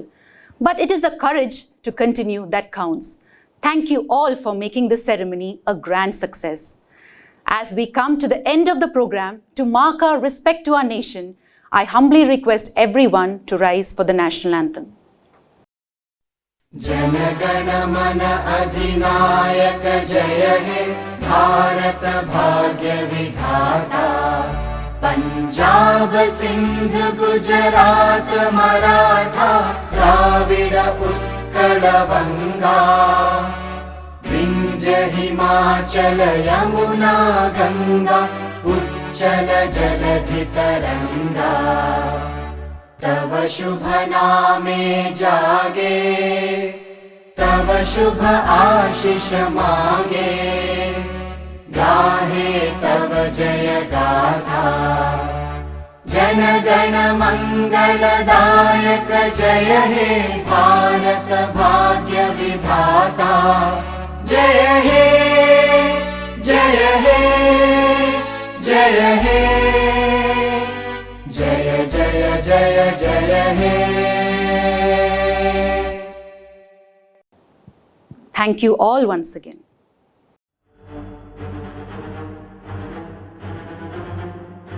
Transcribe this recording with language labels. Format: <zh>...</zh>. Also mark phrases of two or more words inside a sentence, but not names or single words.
<en>But it is the courage to continue that counts." Thank you all for making this ceremony a grand success. As we come to the end of the program, to mark our respect to our nation, I humbly request everyone to rise for the national anthem.</en> <bn>জনগণমন অধিনায়ক জয় হে ভারত ভাগ্য বিধাতা পাঞ্জাব সিন্ধু গুজরাট মারাঠা দ্রাবিড় উৎকল বঙ্গ বিন্ধ্য হিমাচল যমুনা গঙ্গা উচ্ছল জলধি তরঙ্গ তব শুভ নামে জাগে তব শুভ আশিস মাগে গাহে তব জয় গাথা জন গণ মঙ্গলদায়ক জয় হে ভারত ভাগ্য বিধাতা জয় হে জয় হে জয় হে জয় জয় জয় জয় হে.</bn> <en>Thank you all once again.</en>